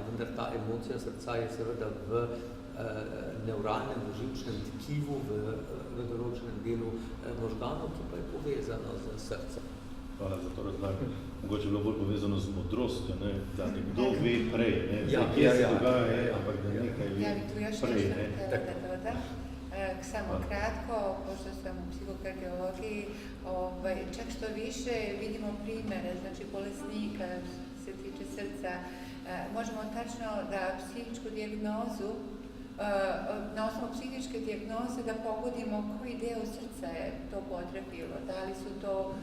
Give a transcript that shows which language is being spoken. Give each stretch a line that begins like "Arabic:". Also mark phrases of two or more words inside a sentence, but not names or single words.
Slovenian: Vendar ta emocija srca je seveda v neuralnem, v živčnem tkivu, v določenem delu možganov, ki pa je povezano z srcem. Hvala za to razlago. Mogoče je bilo bolj povezano z modrostjo, ne? Da nekdo ve prej, ne? Kje se dogaja, ampak da nekaj ve prej.
Serbian: Samo kratko, pošto sam u psihokardiologiji, čak što više vidimo primere, znači bolesnika se tiče srca, možemo tačno da psihičku dijagnozu, na osnovu psihičke dijagnoze da pogodimo koji deo srca je to potrefilo, da li su to